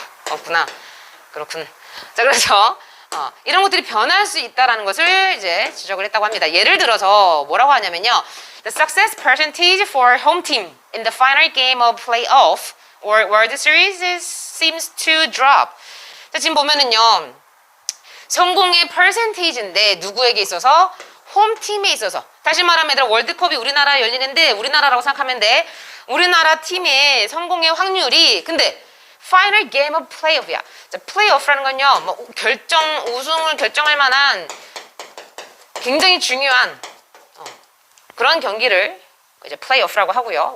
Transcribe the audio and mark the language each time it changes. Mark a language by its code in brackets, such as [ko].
[ko] 없구나. 그렇군. 자, 그래서 이런 것들이 변할 수 있다는 것을 이제 지적을 했다고 합니다. 예를 들어서 뭐라고 하냐면요. [en] The success percentage for home team in the final game of playoff or World Series seems to drop. [ko] 자, 지금 보면은요. 성공의 퍼센테이지인데 누구에게 있어서? 홈팀에 있어서. 다시 말하면 얘들아 월드컵이 우리나라에 열리는데 우리나라라고 생각하면 돼. 우리나라 팀의 성공의 확률이 근데 [en] Final Game of Playoff [ko] 이야. 자, 플레이오프라는 건요. 뭐 우승을 결정할 만한 굉장히 중요한 그런 경기를 이제 플레이오프라고 하고요.